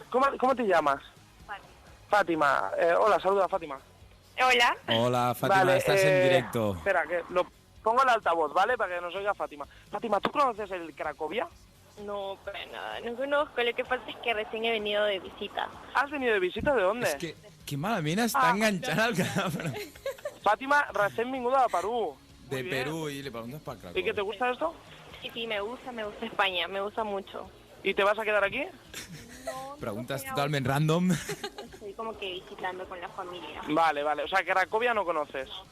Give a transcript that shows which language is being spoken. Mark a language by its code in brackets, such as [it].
[es] ¿Cómo te llamas? Fátima. Hola, saluda, Fátima. Hola. Hola, Fátima, vale, estás en directo. Espera, que lo pongo en altavoz, ¿vale? Para que nos oiga Fátima. Fátima, ¿tú conoces el Cracovia? No, para nada, no conozco. Lo que pasa es que recién he venido de visita. ¿Has venido de visita? ¿De dónde? [ca] És que, que malament està enganxant el cadàver. Fátima, recién vinguda de Perú. [es] De Perú, y le preguntas para Cracovia. ¿Y qué te gusta esto? Sí, me gusta España, me gusta mucho. ¿Y te vas a quedar aquí? No, Preguntas totalmente random. estoy como que visitando con la familia. Vale. O sea, Cracovia no conoces.